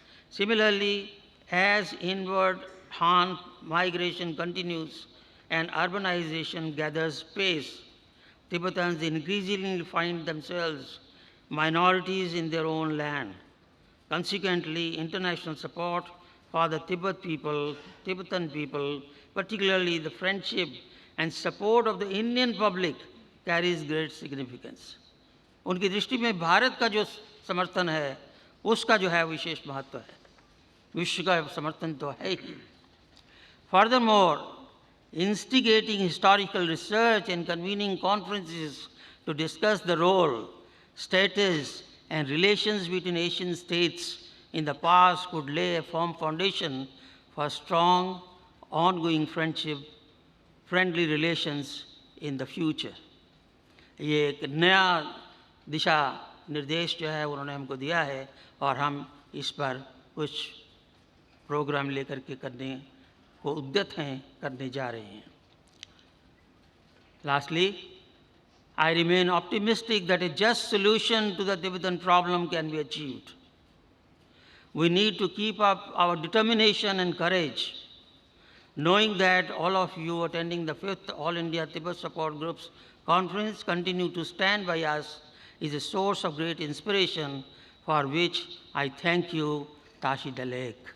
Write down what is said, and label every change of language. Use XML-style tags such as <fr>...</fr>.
<en>Similarly, as inward Han migration continues and urbanization gathers pace, Tibetans increasingly find themselves minorities in their own land. Consequently, international support for the Tibetan people, particularly the friendship and support of the Indian public, carries great significance.</en> <hi>उनकी दृष्टि में भारत का जो समर्थन है उसका जो है विशेष महत्व है, विश्व का समर्थन तो है ही।</hi> <en>Furthermore, instigating historical research and convening conferences to discuss the role, status, and relations between Asian states in the past could lay a firm foundation for strong, ongoing friendly relations in the future.</en> <hi>ये एक नया दिशा निर्देश जो है उन्होंने हमको दिया है और हम इस पर कुछ प्रोग्राम लेकर के करने को उद्यत हैं, करने जा रहे हैं।</hi> <en>Lastly, I remain optimistic that a just solution to the Tibetan problem can be achieved. We need to keep up our determination and courage, knowing that all of you attending the 5th All India Tibet Support Group's conference continue to stand by us is a source of great inspiration, for which I thank you, Tashi Dalek.</en>